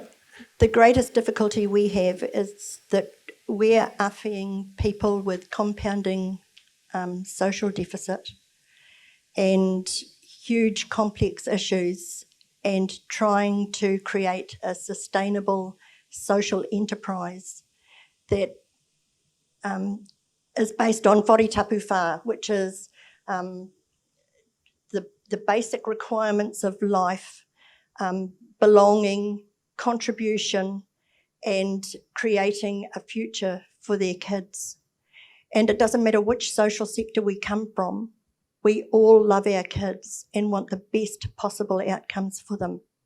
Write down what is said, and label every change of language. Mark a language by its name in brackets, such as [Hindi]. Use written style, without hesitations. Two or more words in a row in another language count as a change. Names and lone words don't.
[English] The greatest difficulty we have is that we're awhiing people with compounding social deficit and huge complex issues and trying to create a sustainable social enterprise that [Māori] is based on whare tapu whā, [English] which is the basic requirements of life, belonging, contribution, and creating a future for their kids. And it doesn't matter which social sector we come from, we all love our kids and want the best possible outcomes for them.